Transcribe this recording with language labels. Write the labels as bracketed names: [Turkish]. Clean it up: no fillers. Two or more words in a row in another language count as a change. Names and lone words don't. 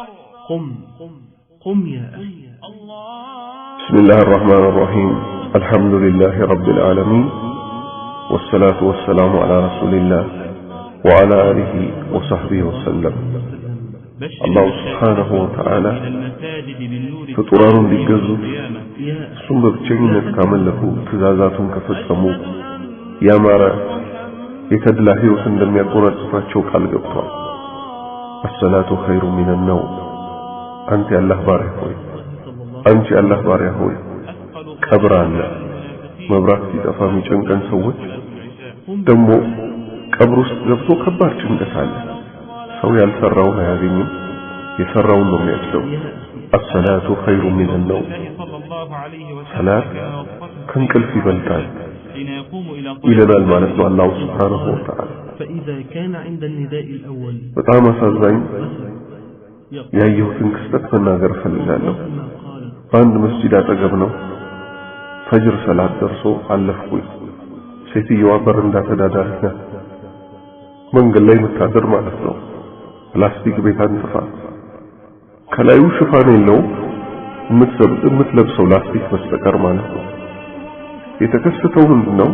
[Arabic] قم يا أخي. بسم الله الرحمن الرحيم. الحمد لله رب العالمين، والصلاة والسلام على رسول الله وعلى آله وصحبه وسلم. الله سبحانه وتعالى [Amharic] ፍጡራኑ እንዲገዙት እሱም በብቸኝነት ካመለኩ ትእዛዛቱን ከፈጸሙ ያማረ የተድላ ሕይወት እንደሚያጎናጽፋቸው ቃል ገብቷል። [Arabic] الصلاة خير من النوم። [Amharic] አንተ የአላህ ባሪያ ሆይ፣ አንቺ የአላህ ባሪያ ሆይ፣ ቀብር አለ። መብራት ሲጠፋ የሚጨንቀን ሰዎች ደግሞ ቀብር ውስጥ ገብቶ ከባድ ጭንቀት አለ። ሰው ያልሰራውን አያገኝም፣ የሰራውን ነው የሚያስለው። [Arabic] الصلاة خير من النوم። [Amharic] ሰላት ከእንቅልፍ ይበልጣል ይለናል ማለት ነው አላህ [Arabic] سبحانه وتعالى። [Amharic] በጣም አሳዛኝ ያየሁትን ክስተት መናገር እፈልጋለሁ። በአንድ መስጂድ አጠገብ ነው። ፈጅር ሰላት ደርሶ አለፍኩኝ። ሴትየዋ በረንዳ ተዳዳሪ ናት። መንገድ ላይ የምታድር ማለት ነው። ፕላስቲክ ቤት አንጥፋ ከላዩ ሽፋን የለውም የምትለብሰው ላስቲክ በስተቀር ማለት ነው። የተከሰተው ምንድነው?